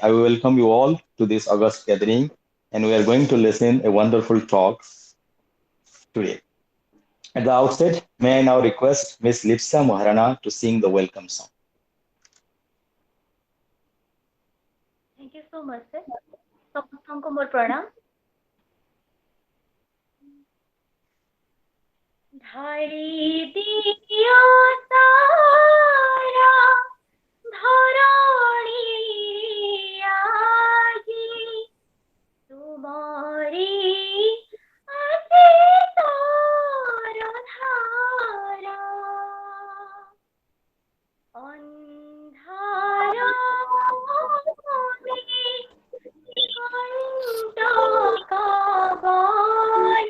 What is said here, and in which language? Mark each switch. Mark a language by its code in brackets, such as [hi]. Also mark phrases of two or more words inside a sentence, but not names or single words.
[en] I welcome you all to this August gathering, and we are going to listen a wonderful talk today. At the outset, may I now request Miss Lipsa Maharana to sing the welcome song. Thank you so much, sir. [or] ସମସ୍ତଙ୍କୁ ମୋର ପ୍ରଣାମ। ଧାରି ଦିଅ ସାରା ଧରଣୀ ଆଜି ତୁମରି ଆଶୀଷର ଧାରା ଅନ୍ଧାର କଣ୍ଟକ